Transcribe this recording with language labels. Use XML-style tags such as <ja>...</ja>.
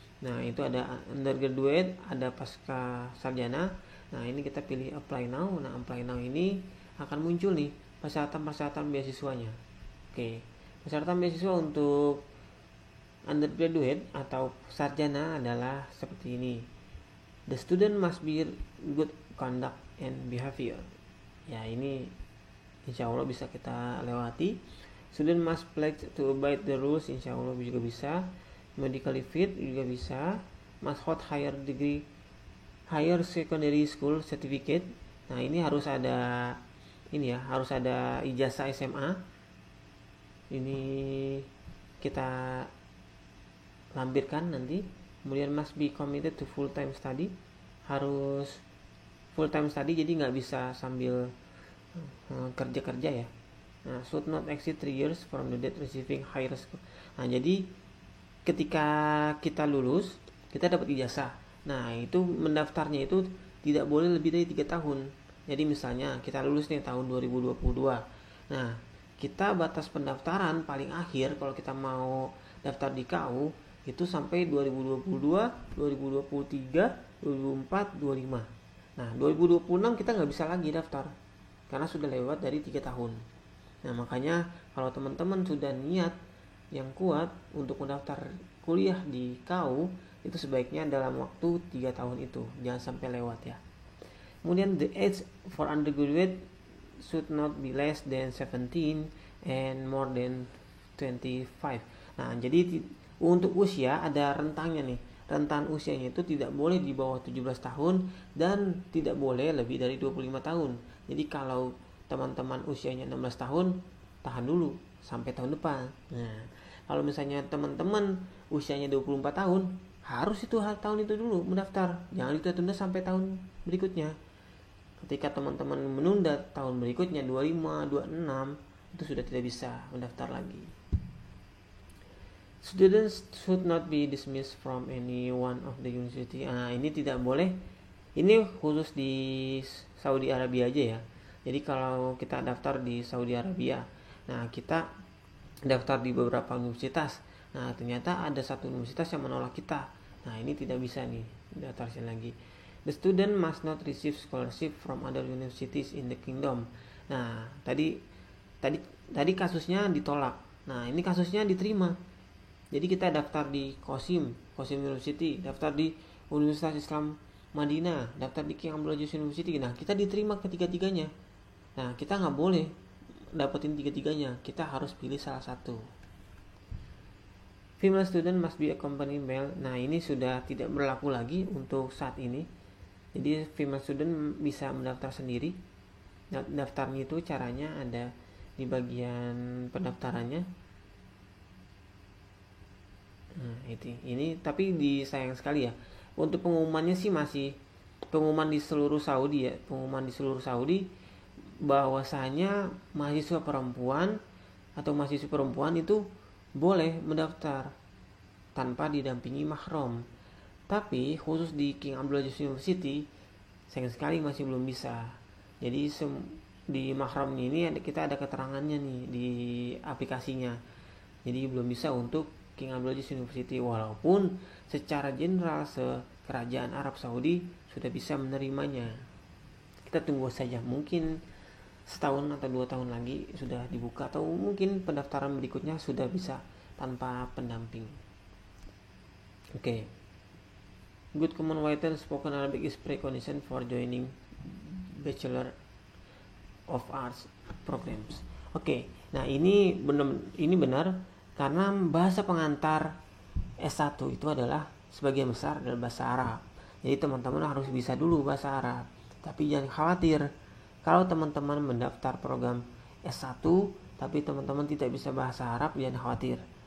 <id>Nah, itu ada undergraduate, ada pasca sarjana. Nah, ini kita pilih apply now. Nah, apply now ini akan muncul nih persyaratan beasiswanya. Oke, persyaratan beasiswa untuk undergraduate atau sarjana adalah seperti ini.</id> <en>The student must be good conduct and behavior.</en> <id>Ya, ini insya Allah bisa kita lewati.</id> <en>Student must pledge to obey the rules,</en> <id>insya Allah juga bisa.</id> <en>Medically fit</en> <id>juga bisa.</id> <en>Must hold higher secondary school certificate.</en> <id>Nah, ini harus ada harus ada ijazah SMA. Ini kita lampirkan nanti. Kemudian</id> <en>must be committed to full time study,</en> <id>harus full time study, jadi nggak bisa sambil kerja ya.</id> <en>Nah, should not exceed 3 years from the date receiving higher school.</en> <id>Nah, jadi ketika kita lulus, kita dapat ijazah. Nah, itu mendaftarnya itu tidak boleh lebih dari 3 tahun. Jadi misalnya kita lulus nih tahun 2022. Nah, kita batas pendaftaran paling akhir kalau kita mau daftar di KU itu sampai 2022, 2023, 2024, 2025. Nah, 2026 kita nggak bisa lagi daftar karena sudah lewat dari 3 tahun. Nah, makanya kalau teman-teman sudah niat yang kuat untuk mendaftar kuliah di KU, itu sebaiknya dalam waktu 3 tahun itu, jangan sampai lewat ya. Kemudian</id> <en>the age for undergraduate should not be less than 17 and more than 25.</en> <id>Nah, jadi untuk usia ada rentangnya nih. Rentan usianya itu tidak boleh di bawah 17 tahun dan tidak boleh lebih dari 25 tahun. Jadi kalau teman-teman usianya 16 tahun, tahan dulu sampai tahun depan. Nah, kalau misalnya teman-teman usianya 24 tahun, harus itu tahun itu dulu mendaftar. Jangan ditunda sampai tahun berikutnya. Ketika teman-teman menunda tahun berikutnya 25, 26, itu sudah tidak bisa mendaftar lagi.</id> <en>Students should not be dismissed from any one of the university.</en> <id>Nah, ini tidak boleh. Ini khusus di Saudi Arabia aja ya. Jadi kalau kita daftar di Saudi Arabia, nah kita daftar di beberapa universitas. Nah, ternyata ada satu universitas yang menolak kita. Nah, ini tidak bisa nih daftarin lagi.</id> <en>The student must not receive scholarship from other universities in the kingdom.</en> <id>Nah, tadi kasusnya ditolak. Nah, ini kasusnya diterima. Jadi kita daftar di Qasim University, daftar di Universitas Islam Madinah, daftar di King Abdul Aziz University. Nah, kita diterima ketiga-tiganya. Nah, kita nggak boleh dapetin tiga-tiganya. Kita harus pilih salah satu.</id> <en>Female student must be accompanied male.</en> <id>Nah, ini sudah tidak berlaku lagi untuk saat ini. Jadi female student bisa mendaftar sendiri. Daftarnya itu caranya ada di bagian pendaftarannya. Nah, ini tapi disayang sekali ya. Untuk pengumumannya sih masih pengumuman di seluruh Saudi ya. Pengumuman di seluruh Saudi bahwasanya mahasiswa perempuan atau mahasiswa perempuan itu boleh mendaftar tanpa didampingi mahram. Tapi khusus di King Abdul Aziz University sayang sekali masih belum bisa. Jadi di mahram ini kita ada keterangannya nih di aplikasinya. Jadi belum bisa untuk King Abdul Aziz University, walaupun secara general kerajaan Arab Saudi sudah bisa menerimanya. Kita tunggu saja, mungkin setahun atau 2 tahun lagi sudah dibuka, atau mungkin pendaftaran berikutnya sudah bisa tanpa pendamping. Oke.</id> <en>Good common written spoken Arabic is precondition for joining Bachelor of Arts programs. Oke.</en> <id>Nah, ini benar karena bahasa pengantar S1 itu adalah sebagian besar adalah bahasa Arab. Jadi teman-teman harus bisa dulu bahasa Arab. Tapi jangan khawatir kalau teman-teman mendaftar program S1 tapi teman-teman tidak bisa bahasa Arab, jangan khawatir.</id>